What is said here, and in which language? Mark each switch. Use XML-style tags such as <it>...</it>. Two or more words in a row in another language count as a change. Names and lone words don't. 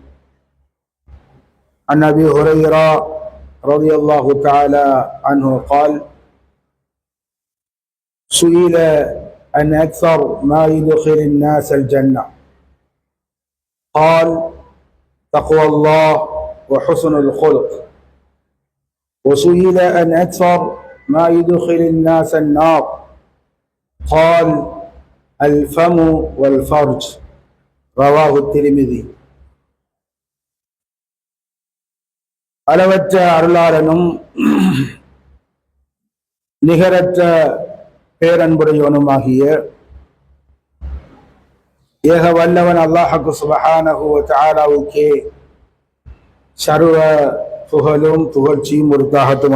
<ar>عن أبي هريرة رضي الله تعالى عنه قال: سئل عن أكثر ما يدخل الناس الجنة، قال: تقوى الله وحسن الخلق. وسئل عن أكثر ما يدخل الناس النار، قال: الفم والفرج. رواه الترمذي.</ar> <ta>அளவற்ற அருளாளனும் நிகரற்ற பேரன்புடையவனுமாகிய ஏக வல்லவன் அல்லாஹ்</ta> <ar>سبحانه وتعالى</ar> <ta>சர்வ புகழும் புகழ்ச்சியும் உரித்தாகட்டும்.</ta>